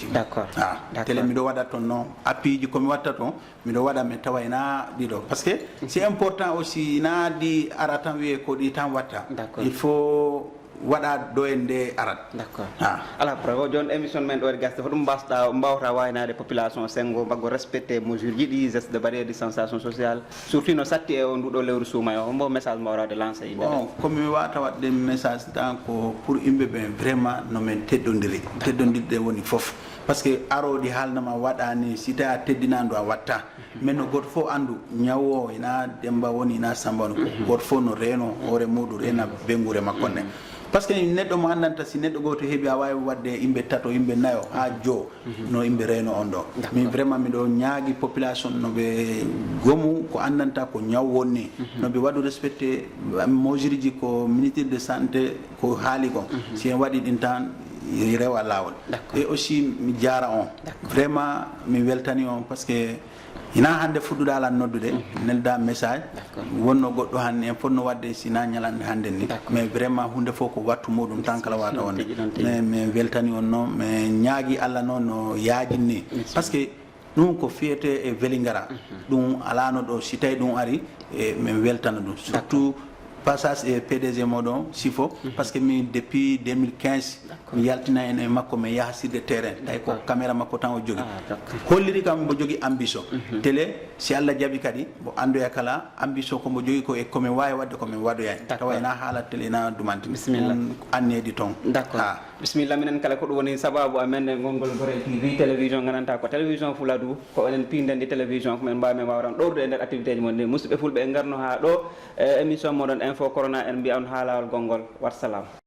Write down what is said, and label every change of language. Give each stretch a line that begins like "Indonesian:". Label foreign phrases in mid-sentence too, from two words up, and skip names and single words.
French: d' accord
Fula: télé miɗo waɗa toon noon appui ji komi watta toon miɗo waɗa mi tawayna ɗiɗo
French: par ce que c'est important aussi
Fula: na ɗi ara tan wiye ko ɗi tan watta
French: il faut
Fula: waɗa ɗo e nde arat
French: d' accord
Fula: ala preuve joni émission men ɗo e gasde ko ɗum mbawta waynade population sengo mbaggo respecté mesure ji ɗi
French: geste de barrière distanciation sociale
Fula: surtout no satti e o nduɗo lewru suuma o mbo message mbawrade lancé yimɓe
French: bon comme
Fula: mi wawata waɗde message tan ko pour yimɓe ɓe vraiment nomin teddodiri teddodirɗe woni foof
French: par ce que
Fula: aroɗi haalnama waɗani si tawi a teddinandu a watta mais no goto fof andu ñawo ina Demba woni ina Samba goto fof no reeno hoore muɗum rena bengure makkonne
French: par ce que
Fula: neɗɗo mo andanta si neɗɗo goto heeɓi a wawi wadde yimɓe tato yimɓe nayo ha joo no yimɓe reeno on ɗo min vraiment miɗo ñaagui population noɓe gomu ko andanta ko ñaw wonni noɓe waɗu respecté mesure ji ko
French: ministre de santé
Fula: ko haali ko si en waɗi ɗin tan rewa lawol
French: et aussi
Fula: mi jara on vraiment mi weltani on
French: par ce que
Fula: ina hande fuɗɗuɗa ala noddude nelda message wonno goɗɗo hande en fonno wadde sina ñalande hande ni mais vraiment hunde fof ko wattu muɗum tan kala wata wonde mais mi weltani on noon mi ñaagui Allah noon no yaajinni
French: par ce que
Fula: ɗum ko fiyete e Vélingara ɗum alano ɗo si tawi ɗum ari e min weltana ɗum surtout passage e PDG moɗon Sifo
French: par ce que
Fula: mi depuis 2015 mi yaltina en e makko mi yaha
French: sur le terrain
Fula: tawi ko caméra makko tan o jogui holliri kam mbo jogui ambition télé si Allah jaaɓi kadi mo andoya kala ambition komo jogui ko e komin wawi wadde komin waɗoyani tawa ena haala télé ena dumantini ɗum annedi toon
French: d' accord
Fula: bisimilla minen kala ko ɗum woni sababu amen e gongol Gorel TV télévision gananta ko télévision Fuladu ko enen pindendi télévision ko men mbawi men wawran ɗowrude e nder activité ji mon ni musidɓe fulɓe e garno ha ɗo e émission moɗon info corona en mbiya on ha lawol gongol wassalam